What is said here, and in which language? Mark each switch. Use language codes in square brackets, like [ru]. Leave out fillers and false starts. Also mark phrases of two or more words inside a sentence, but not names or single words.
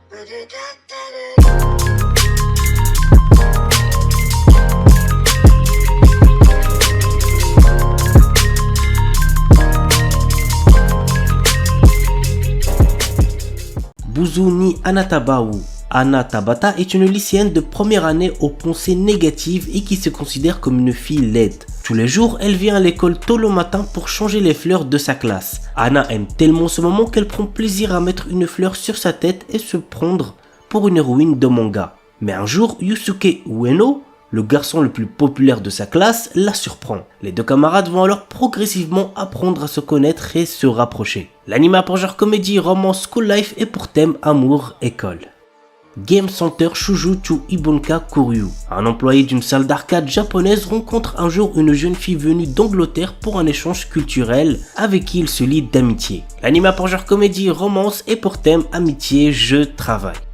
[fr] Buzu ni Anatabawu. Anna Tabata est une lycéenne de première année aux pensées négatives et qui se considère comme une fille laide. Tous les jours, elle vient à l'école tôt le matin pour changer les fleurs de sa classe. Anna aime tellement ce moment qu'elle prend plaisir à mettre une fleur sur sa tête et se prendre pour une héroïne de manga. Mais un jour, Yusuke Ueno, le garçon le plus populaire de sa classe, la surprend. Les deux camarades vont alors progressivement apprendre à se connaître et se rapprocher. L'anime a pour genre comédie, romance, [en] school life [fr] et pour thème amour, école. Game Center Shujuchu Ibonka Koryu. Un employé d'une salle d'arcade japonaise rencontre un jour une jeune fille venue d'Angleterre pour un échange culturel avec qui il se lie d'amitié. L'anime a pour genre comédie, romance et pour thème amitié, jeu, travail.